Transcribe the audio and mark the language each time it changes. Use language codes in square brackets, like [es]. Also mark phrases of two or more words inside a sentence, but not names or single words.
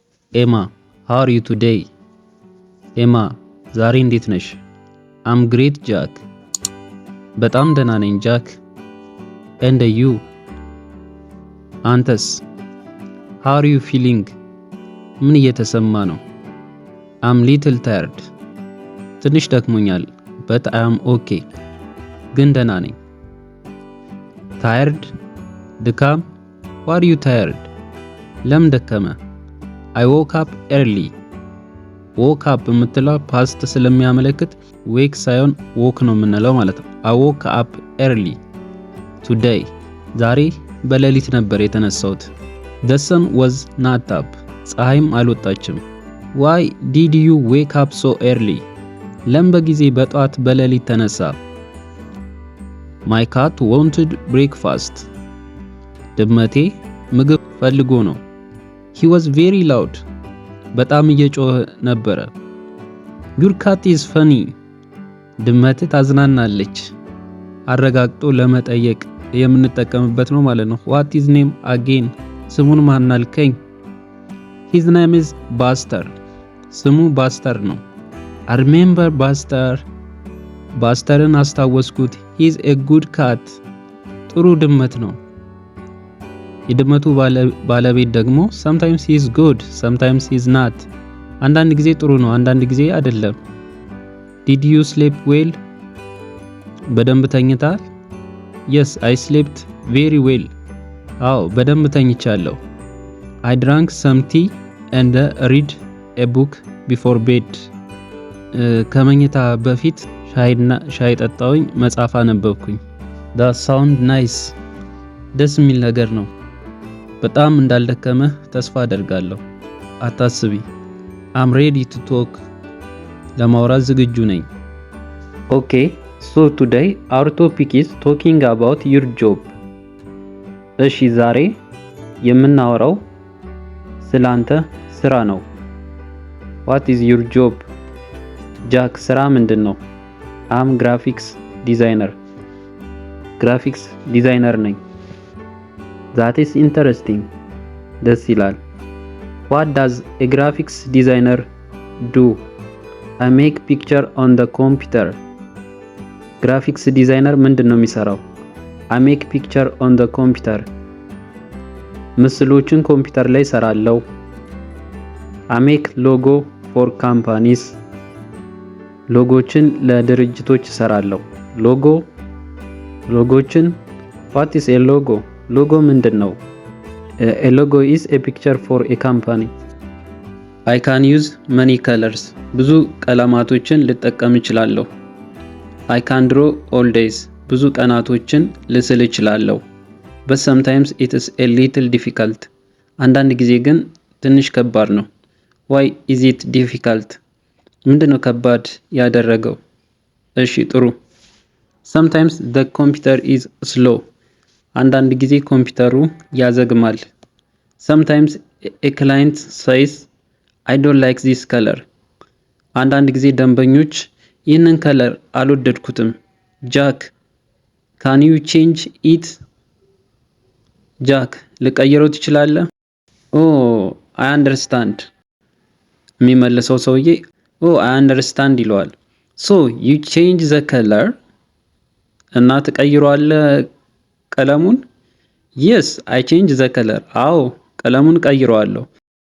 [en] ኤማ how are you today? [am] ኤማ ዛሬ እንዴት ነሽ? [en] I'm great ጃክ። [am] በጣም ደህና ነኝ [en] ጃክ። and you? አንተስ? how are you feeling? [am] ምን እየተሰማ ነው? [en] I'm little tired. [am] ትንሽ ደክሞኛል [en] but I am okay. [am] ግን ደህና ነኝ። tired ድካም? [en] why are you tired? [am] ለምን ደከመ? [en] I woke up early. woke up [am] የምትለው ፓስት ስለሚያመለክት ዌክ ሳይሆን ዎክ ነው የምንለው ማለት ነው። [en] I woke up early today. [am] ዛሬ በሌሊት ነበር የተነሳሁት። [en] The sun was not up. [am] ፀሐይም አልወጣችም። [en] Why did you wake up so early? [am] ለምን በጊዜ በጠዋት በሌሊት ተነሳ? [en] My cat wanted breakfast. [am] ድመቴ ምግብ ፈልጎ ነው። [en] He was very loud. [am] በጣም እየጮኸ ነበረ። [en] Your cat is funny. [am] ድመት ታዝናናለች። አረጋግጦ ለመጠየቅ የምንጠቀምበት ነው ማለት ነው። [en] What is name again? [am] ስሙን ማን አልከኝ? [en] His name is Buster. [am] ስሙ ባስተር ነው። [en] I remember Buster. [am] ባስተርን አስታወስኩት። [en] He is a good cat. [am] ጥሩ ድመት ነው። የድመቱ ባለቤት ደግሞ [en] sometimes he is good, sometimes he is not. [am] አንዳንድ ጊዜ ጥሩ ነው፣ አንዳንድ ጊዜ አይደለም። [en] Did you sleep well? [am] በደንብ ተኝታል? [en] Yes, I slept very well. [am] አዎ በደንብ ተኝቻለሁ። [en] I drank some tea and read a book before bed. [am] ከመኝታ በፊት ሻይ ጠጣሁኝ፣ መጽሐፍ አነበብኩኝ። [en] That sound nice. [am] ደስ የሚል ነገር ነው። በጣም እንዳልደከመ ተስፋ አደርጋለሁ። አታስቢ። [en] I'm ready to talk. [am] ለማውራት ዝግጁ ነኝ። [en] Okay, so today our topic is talking about your job. [am] እሺ ዛሬ የምናወራው ስላንተ ስራ ነው። [en] What is your job? [am] ጃክ ስራ ምንድን ነው? [en] I'm graphics designer. graphics designer ነኝ። That is interesting. [am] ደስ ይላል። [en] What does a graphics designer do? I make picture on the computer. graphics designer [am] ምንድን ነው የሚሰራው? [en] I make picture on the computer. [am] ምስሎችን ኮምፒውተር ላይ ሰራለው። [en] I make logo for companies. [am] ሎጎችን ለድርጅቶች ሰራለው። ሎጎችን [en] What is a logo? [am] ሎጎ ምንድን ነው? [en] A logo is a picture for a company. I can use many colors. [am] ብዙ ቀለማቶችን ልጠቀም እችላለሁ። [en] I can draw all days. [am] ብዙ ቀናቶችን ልስል እችላለሁ። [en] But sometimes it is a little difficult. [am] አንዳንድ ጊዜ ግን ትንሽ ከባድ ነው። [en] Why is it difficult? [am] ምንድነው ከባድ ያደረገው? እሺ ጥሩ። [en] Sometimes the computer is slow. [am] አንዳንድ ጊዜ ኮምፒውተሩ ያዘግማል። [en] Sometimes a client says I don't like this color. [am] አንዳንድ ጊዜ ደንበኞች ይህንን ከለር አልወደድኩትም። ጃክ [en] can you change it? [am] ጃክ ልቀይረው ትችላለህ? [en] Oh, I understand. [am] የሚመልሰው ሰውዬ [en] oh, I understand ይለዋል። So you change the color? [am] እና ትቀይረዋለህ ቀለሙን? [en] Yes, I change the color. [am] አዎ ቀለሙን ቀይረዋለሁ።